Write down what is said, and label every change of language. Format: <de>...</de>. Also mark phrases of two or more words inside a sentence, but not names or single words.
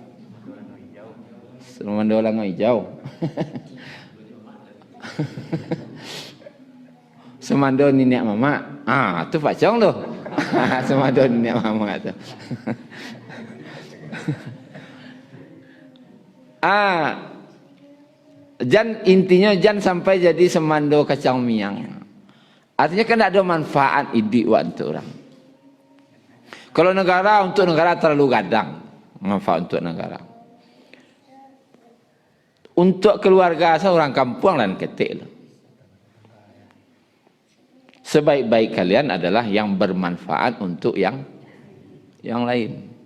<min>Semando la hijau. Semando nenek mama. Tu Pak Chong tu. Semando nenek mama tu. Jan intinya jan sampai jadi semando kacang miang.</min> <id>Artinya kan ada manfaat hidup untuk orang. Kalau negara, untuk negara terlalu gadang. Manfaat untuk negara. Untuk keluarga seorang kampung dan ketik. Sebaik-baik kalian adalah yang bermanfaat untuk yang lain.</id>